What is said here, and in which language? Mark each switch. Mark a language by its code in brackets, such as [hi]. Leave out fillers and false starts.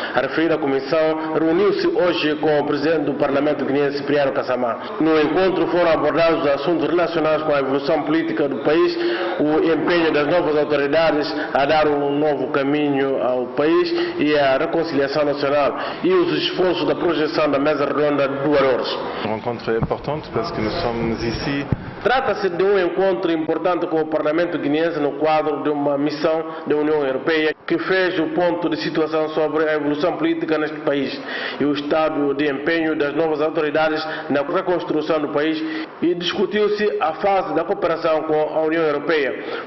[pt] A referida comissão reuniu-se hoje com o Presidente do Parlamento guineense, Cipriano Kassamá. No encontro foram abordados assuntos relacionados com a evolução política do país, o empenho das novas autoridades a dar um novo caminho ao país e a reconciliação nacional e os esforços da projeção da mesa redonda de Douarouros. [fr] Une rencontre importante parce que nous sommes ici. [pt] Trata-se de um encontro importante com o Parlamento guineense no quadro de uma missão da União Europeia que fez o ponto de situação sobre a evolução política neste país e o estado de empenho das novas autoridades na reconstrução do país e discutiu-se a fase da cooperação com a União Europeia.